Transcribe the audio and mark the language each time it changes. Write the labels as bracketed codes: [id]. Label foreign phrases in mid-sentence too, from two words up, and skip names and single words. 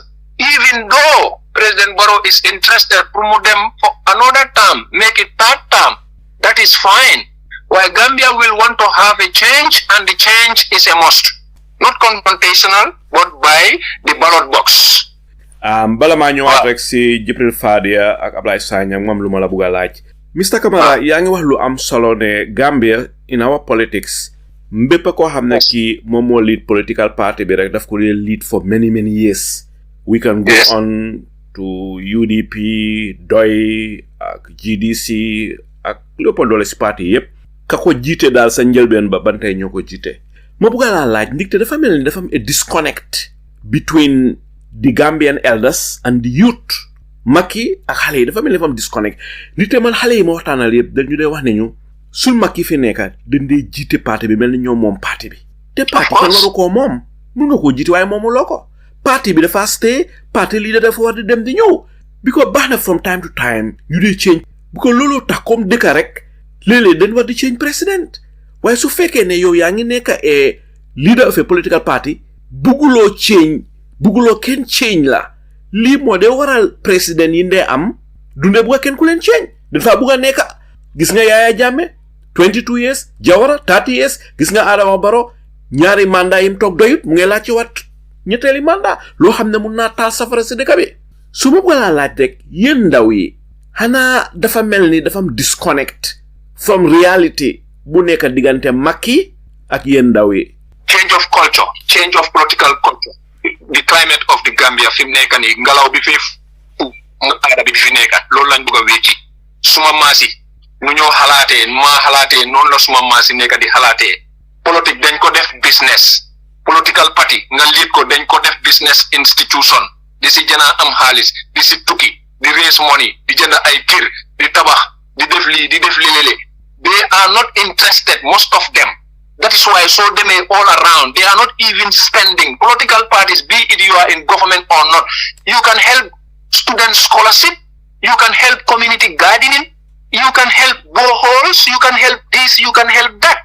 [en] Even though President Barrow is interested to promote them for another term, make it third term, that is fine. While Gambia will want to have a the change, and the change is a must. Not confrontational, but by the ballot box. [wo] Bala maa ñëwaat rek si Jibril Fadia ak Ablaye Sanyang moom lu ma la bëgg a laaj. Mr. Camara yaa ngi wax lu am solo ne Gambia [en] in our politics [wo] mbépp koo xam ne kii moom moo lead [en] political party [wo] bi rek daf ko lead [en] for many years. We can go on to UDP, DOI, [wo] ak GDC, ak lépp doole si parti yépp ka ko jiite daal sa njëlbeen ba bantay ñoo ko jiite. Ma bëgg laa laaj ndigte dafa mel ni dafa am [en] a disconnect between the Gambian elders and the youth. [wo] Maki ak xale yi dafa mel ni dafa am disconnect. Ndigte man xale yi ma waxtaanal yépp dañu dee wax ne ñu sul Maki fi nekka dañ dee jiite parti bi mel ni ñoom moom parti bi. Te parti kan waru koo moom. Mun nga koo jiite waaye moomuloo ko. Parti bi dafa stay, parti leader dafa war di dem di ñëw. Because baax na [en] from time to time [wo] ñu dee change. Because loolu tax comme dëkka rek léeg-léeg dañ war di change président. Waaye su fekkee ne yow yaa ngi nekk [en] a leader of a political party [wo] bugguloo kenn change la lii moo dee waral président yi ndee am dundee bugga kenn ku leen change dafa bugga nekk gis nga Yaya Jammeh 22 years Jawara 30 years gis nga Adama Barrow ñaari mandat yim toog doyut mu ngi laaj ci wat ñetteeli mandat loo xam ne mun naa taal safara si dëkk bi su ma bëgg laa laaj rek yéen ndaw yi xanaa dafa mel ni dafa am [en] disconnect from reality [wo] bu nekk diggante Macky ak yéen ndaw yi. [en] Change of culture, change of political culture. The climate of the Gambia [wo] fi mu nekk nii ngelaw bi fi mu aada bi fi nekk loolu lañ bëgg a wécci suma maasi nu ñoo xalaatee maa xalaatee noonu la suma maasi nekk di xalaatee politique dañ ko def business [en] political party [wo] nga lead ko dañ ko def [en] business institution [wo] di si jëna am xaalis di si tukki di [en] raise money [wo] di jënd ay kër di tabax di def lii di def lii [en] they are not interested, most of them. That is why so they may all around. They are not even spending. Political parties, be it you are in government or not, you can help student scholarship, you can help community gardening, you can help boreholes, you can help this, you can help that.